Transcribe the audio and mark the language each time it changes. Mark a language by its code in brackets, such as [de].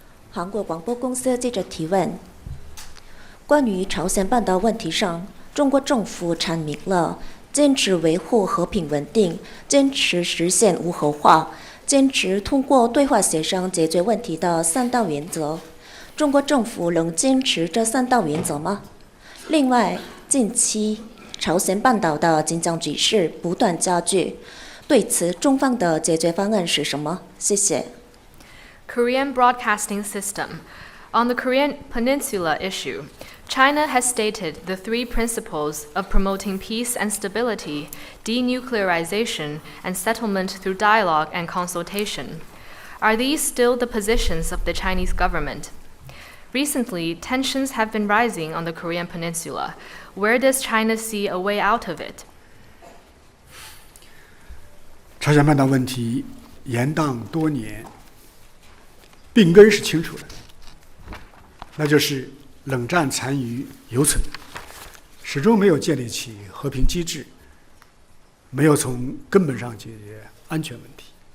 [zh] 韩国广播公司记者提问：关于朝鲜半岛问题上，中国政府阐明了坚持维护和平稳定，坚持实现无核化，坚持通过对话协商解决问题的3大原则。中国政府仍坚持这3大原则吗？另外，近期朝鲜半岛的紧张局势不断加剧，对此中方的解决方案是什么？谢谢。 [en] Korean Broadcasting System. On the Korean Peninsula issue, China has stated the 3 principles of promoting peace and stability, denuclearization, and settlement through dialogue and consultation. Are these still the positions of the Chinese government? Recently, tensions have been rising on the Korean Peninsula. Where does China see a way out of it? [zh] 朝鲜半岛问题延宕多年，病根是清楚的，那就是冷战残余犹存，始终没有建立起和平机制，没有从根本上解决安全问题。